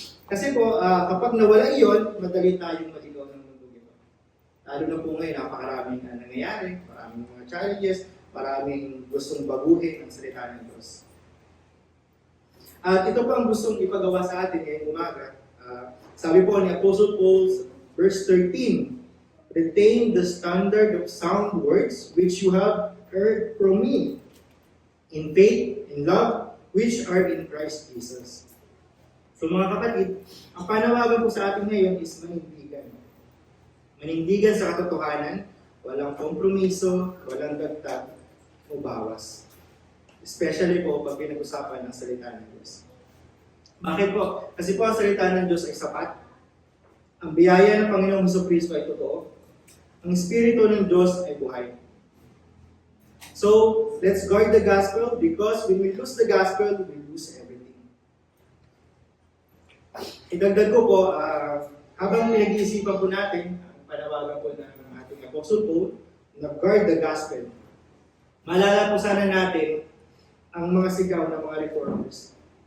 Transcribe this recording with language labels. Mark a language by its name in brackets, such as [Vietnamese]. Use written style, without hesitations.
[Filipino] Kasi po, kapag nawala iyon, madali tayong maligaw ng mundo ito. Lalo na po ngayon, napakaraming nangyayari, maraming mga challenges, maraming gustong baguhin ang salita ng Diyos. At ito po ang gustong ipagawa sa atin ngayong umaga. Sabi po ni Apostle Paul, verse 13, [English] "Retain the standard of sound words which you have heard from me, in faith, in love, which are in Christ Jesus." [Filipino] So mga kapatid, ang panawagan po sa atin ngayon is manindigan. Manindigan sa katotohanan, walang kompromiso, walang dagdag o bawas. Especially po pag pinag-usapan ng salita ng Diyos. Bakit po? Kasi po ang salita ng Diyos ay sapat. Ang biyaya ng Panginoong Jesucristo ay totoo. Ang Espiritu ng Diyos ay buhay. [English] So, let's guard the gospel because when we lose the gospel, we lose everything. [Filipino] Idagdag ko po, habang pinag-iisipan po natin, ang panawagan po ng ating Apostle Paul, na [English] guard the gospel, [Filipino] maalala po sana natin ang mga sigaw ng mga reformers.